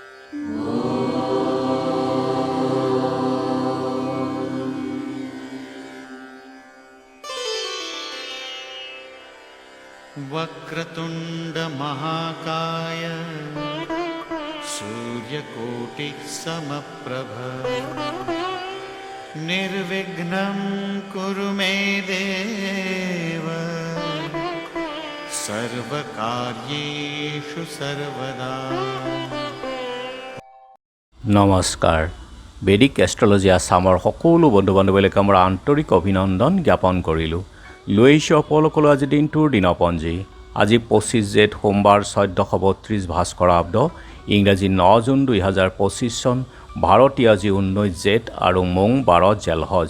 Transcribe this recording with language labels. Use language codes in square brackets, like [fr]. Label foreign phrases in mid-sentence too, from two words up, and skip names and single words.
[sa] वक्रतुंड महाकाय सूर्यकोटिः समप्रभ निर्विघ्नं कुरु मे देव सर्वकार्येषु सर्वदा। [as] নমস্কাৰ। বেদিক এষ্ট্ৰলজি আছামৰ সকলো বন্ধু বান্ধৱীলৈকে আমাৰ আন্তৰিক অভিনন্দন জ্ঞাপন কৰিলোঁ। লৈ আহিছোঁ আপোনালোকলৈ আজি দিনটোৰ দিনপঞ্জী। আজি 25 জেঠ সোমবাৰ 1432 ভাস্কৰাব্দ, ইংৰাজী 9 জুন 2025 চন, ভাৰতীয় আজি 19 জেঠ আৰু মং 12 জেলহজ।